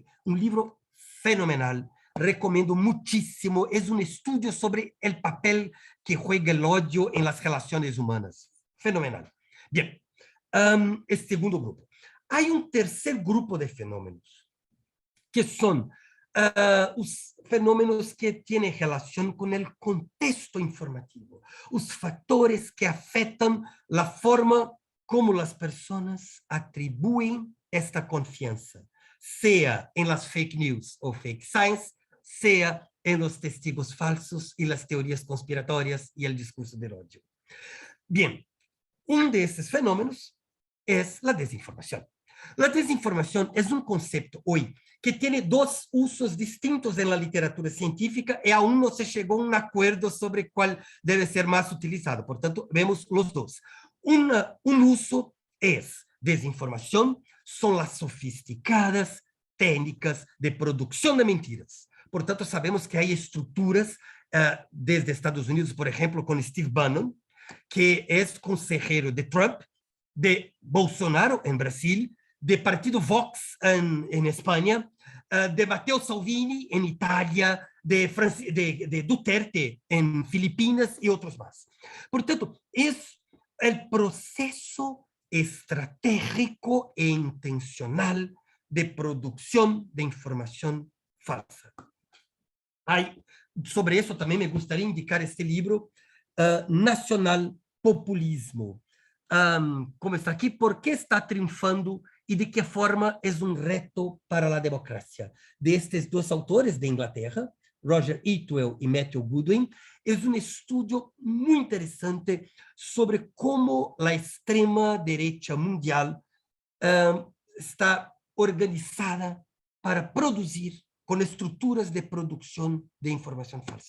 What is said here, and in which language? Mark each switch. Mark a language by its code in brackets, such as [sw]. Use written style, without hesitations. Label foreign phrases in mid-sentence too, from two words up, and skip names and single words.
[es] Un libro fenomenal. Recomiendo muchísimo. Es un estudio sobre el papel que juega el odio en las relaciones humanas. Fenomenal. Bien. El segundo grupo. Hay un tercer grupo de fenómenos, que son [pt] os fenômenos que têm relação com o contexto informativo, os fatores que afetam a forma como as pessoas atribuem esta confiança, seja em las [en] fake news [pt] ou [en] fake science, [pt] seja em [es] los testigos [pt] falsos e las teorias conspiratórias e o discurso [es] del ódio. [pt] Bien, desses fenômenos é a desinformação. A desinformação é um conceito hoje que tem dois usos distintos na literatura científica e aún não se chegou a um acordo sobre qual deve ser mais utilizado. Portanto, vemos os dois. Uso é desinformação, são as sofisticadas técnicas de produção de mentiras. Portanto, sabemos que há estruturas desde Estados Unidos, por exemplo, com Steve Bannon, que é consejero de Trump, de Bolsonaro em Brasil, de partido Vox en España, de Matteo Salvini en Italia, de Duterte [es] en Filipinas y otros más. Por tanto, es el proceso estratégico e intencional de producción de información falsa. Sobre eso también me gustaría indicar este libro, Nacional Populismo. [pt] Como está aqui, por que está triunfando e de que forma é um reto para a democracia. Destes dois autores de Inglaterra, Roger Itwell e Matthew Goodwin, é um estudo muito interessante sobre como a extrema-direita mundial está organizada para produzir com estruturas de produção de informação falsa.